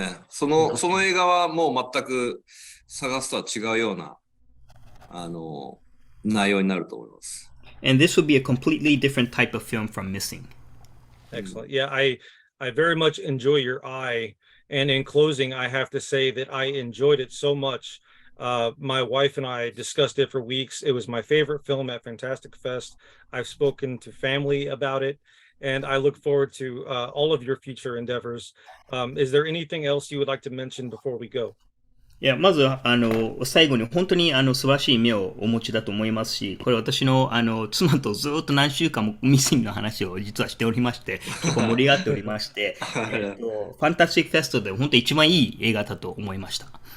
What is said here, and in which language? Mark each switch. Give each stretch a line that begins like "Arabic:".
Japanese: その映画はもう全く探すとは違うような、内容になると思います。
English: And this will be a completely different type of film from Missing. Excellent. Yeah, I very much enjoy your eye. And in closing, I have to say that I enjoyed it so much. My wife and I discussed it for weeks. It was my favorite film at Fantastic Fest. I've spoken to family about it, and I look forward to all of your future endeavors. Is there anything else you would like to mention before we go?
Japanese: いや、まず、最後に本当に素晴らしい目をお持ちだと思いますし、これ私の妻とずっと何週間もミシンの話を実はしておりまして、結構盛り上がっておりまして、ファンタスティックフェストで本当一番いい映画だと思いました。